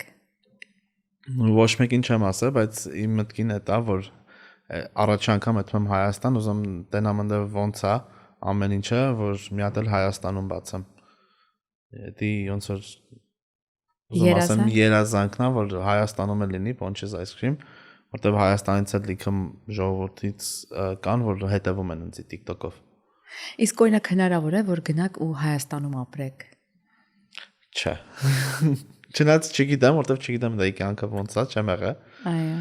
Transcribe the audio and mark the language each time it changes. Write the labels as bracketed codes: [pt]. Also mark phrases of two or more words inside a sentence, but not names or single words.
[hy] Ոչ մեկին չեմ ասել, բայց իմ մտքին է դա, որ առաջ անգամ եթում եմ Հայաստան, ուզում տենամ ընդ ոնց է, ամեն ինչը, որ մի հատ էլ Հայաստանում բացեմ։ Դի ոնց որ ուզում ասեմ երազանքն է, որ Հայաստանում էլ լինի Ponches ice cream, որտեղ Հայաստանից էլ լիքը ժողովրդից կան, որ հետևում են ինձ TikTok-ով։ Իսկ օրինակ հնարավոր է որ գնաք ու Հայաստանում ապրեք։ Չէ։ Չնայած չգիտեմ, որտեղ չգիտեմ դա կյանքը ոնց է, չեմ եղել։ Այո։